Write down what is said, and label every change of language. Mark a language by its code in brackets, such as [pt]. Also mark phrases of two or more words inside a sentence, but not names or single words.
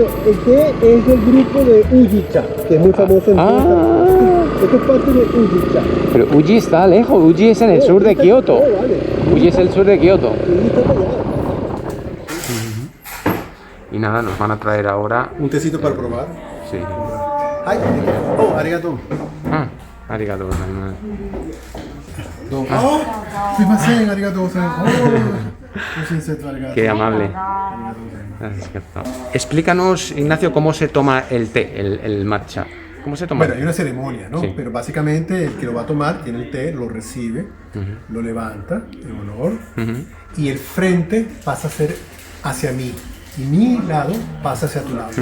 [es] Bueno, el té es del grupo de Uji-cha, que es muy famoso en Ah. Esto es parte de Uji-cha. Pero Uji está lejos, Uji es en el sur de Kioto. Vale. Uji es el sur de Kioto. Uji está para allá. Y nada, nos van a traer ahora... Un tecito para probar. Sí. Ay, [ja] oh, arigato. Ah, ありがとうございます. すみません、ありがとうございます. Arigato. [es] Qué amable. Gracias, Gerardo. Explícanos, Ignacio, cómo se toma el té, el matcha. ¿Cómo se toma? Bueno, hay una ceremonia, ¿no? Sí. Pero básicamente el que lo va a tomar tiene el té, lo recibe, lo levanta en honor y el frente pasa a ser hacia mí y mi lado pasa hacia tu lado.